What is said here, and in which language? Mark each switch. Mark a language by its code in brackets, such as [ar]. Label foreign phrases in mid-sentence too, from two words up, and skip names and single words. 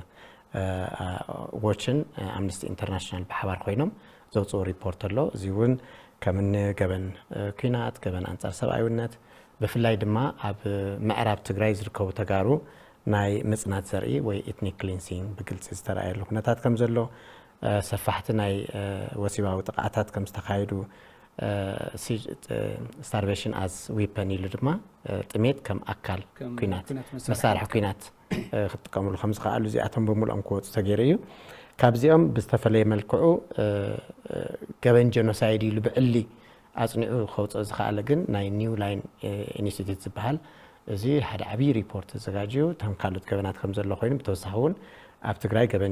[ti] ዎችን አምነስቲ ኢንተርናሽናል ብሓባር ኮይኖም ዘውፅኡ ሪፖርት ኣሎ እዚ እውን ከምኒ ገበን ኩናት ገበን አንጻር ሰብኣዊነት ብፍላይ ድማ ኣብ ምዕራብ ትግራይ ዝርከቡ ተጋሩ ናይ ምጽናት ዘርኢ ወይ [en] ethnic cleansing [ti] ብግልጽ ዝተረኣየሉ ኩነታት ከም ዘሎ ሰፋሕቲ ናይ ወሲባዊ ጥቃዓታት ከም ዝተካየዱ [en] starvation as weapon [ti] ኢሉ ድማ ጥሜት ከም ኣካል ኩናት መሳርሒ ኩናት ክትጥቀምሉ ከም ዝኽኣሉ እዚኣቶም ብምሉኦም ክወፁ ተገይሩ እዩ ካብዚኦም ብዝተፈለየ መልክዑ ገበን ጀኖሳይድ ኢሉ ብዕሊ ኣጽኒዑ ከውፅእ ዝኽኣለ ግን ናይ ኒው ላይን ኢንስቲትዩት ዝበሃል እዚ ሓደ ዓብዪ ሪፖርት ዘዘጋጅዩ እቶም ካልኦት ገበናት ከም ዘሎ ኮይኑ ብተወሳኺ እውን ኣብ ትግራይ ገበን